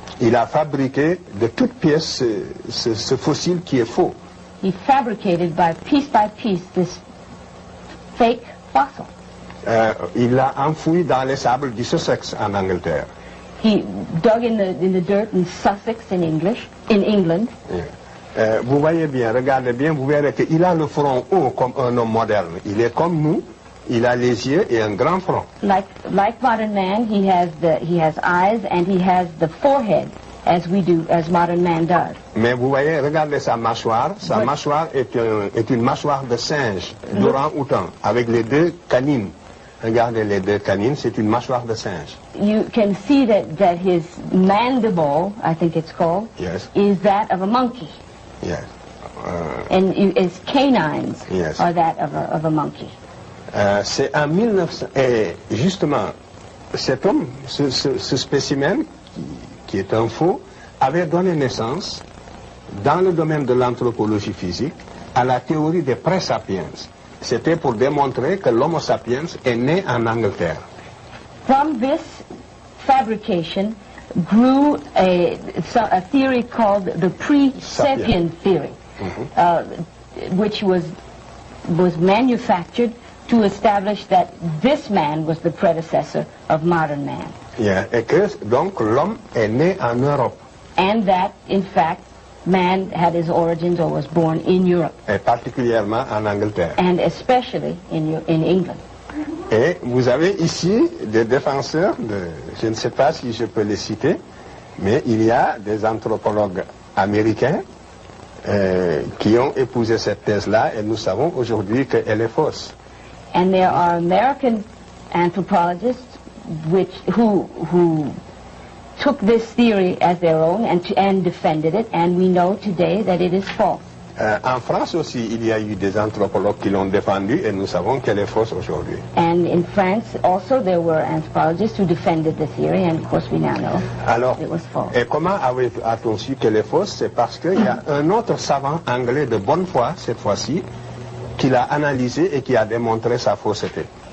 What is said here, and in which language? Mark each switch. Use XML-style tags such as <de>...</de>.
<fr>Il a fabriqué de toutes pièces ce fossile qui est faux.</fr> <en>He fabricated by piece this fake fossil.</en> <fr>Il l'a enfoui dans les sables du Sussex en Angleterre.</fr> <en>He dug in the dirt in Sussex in England.</en> <fr>Vous voyez bien, regardez bien, vous verrez qu'il a le front haut comme un homme moderne. Il est comme nous, il a les yeux et un grand front.</fr> <en>Like modern man, he has eyes and he has the forehead as modern man does.</en> <fr>Mais vous voyez, regardez sa mâchoire. Sa mâchoire est une mâchoire de singe, d'orang-outan, avec les deux canines. Regardez les deux canines, c'est une mâchoire de singe.</fr> <en>You can see that his mandible, I think it's called, yes, is that of a monkey. Yes. And his canines yes, are that of a monkey.</en> <fr>C'est en 1900, et justement, cet homme, ce spécimen, qui est un faux, avait donné naissance, dans le domaine de l'anthropologie physique, à la théorie des pré-sapiens. C'était pour démontrer que l'Homo sapiens est né en Angleterre.</fr> <en>From this fabrication grew a theory called the pre-sapien theory, which was manufactured to establish that this man was the predecessor of modern man. Yeah.</en> <fr>Et que donc l'homme est né en Europe.</fr> <en>And that, in fact, man had his origins or was born in Europe.</en> <fr>Et particulièrement en Angleterre.</fr> <en>And especially in England.</en> <fr>Et vous avez ici des défenseurs, je ne sais pas si je peux les citer, mais il y a des anthropologues américains qui ont épousé cette thèse-là et nous savons aujourd'hui qu'elle est fausse.</fr> <en>And there are American anthropologists who took this theory as their own and defended it, and we know today that it is false.</en> <fr>En France aussi, il y a eu des anthropologues qui l'ont défendu et nous savons qu'elle est fausse aujourd'hui.</fr> <en>And in France also there were anthropologists who defended the theory, and of course we now know it was false.</en> <fr>Et comment a-t-on su qu'elle est fausse? C'est parce qu'il y a un autre savant anglais de bonne foi, cette fois-ci, qui l'a analysé et qui a démontré sa fausseté.</fr>